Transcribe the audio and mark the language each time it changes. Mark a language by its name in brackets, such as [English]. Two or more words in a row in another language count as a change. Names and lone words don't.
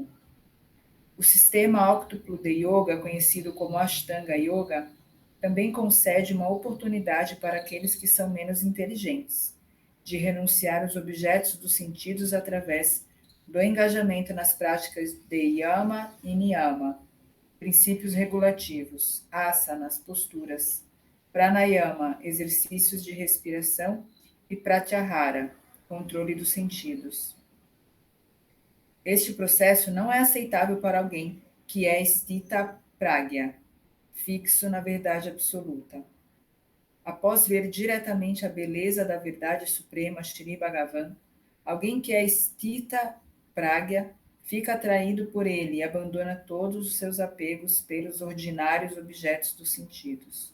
[Portuguese] O sistema óctuplo de yoga, conhecido como Ashtanga Yoga, também concede uma oportunidade para aqueles que são menos inteligentes, de renunciar aos objetos dos sentidos através do engajamento nas práticas de Yama e Niyama, princípios regulativos, asanas, posturas, pranayama, exercícios de respiração, e pratyahara, controle dos sentidos. Este processo não é aceitável para alguém que é [Sanskrit] स्तित प्रग्य, [Portuguese] fixo na verdade absoluta. Após ver diretamente a beleza da verdade suprema Shri Bhagavan, alguém que é [Sanskrit] स्तित प्रग्य [Portuguese] fica atraído por ele e abandona todos os seus apegos pelos ordinários objetos dos sentidos.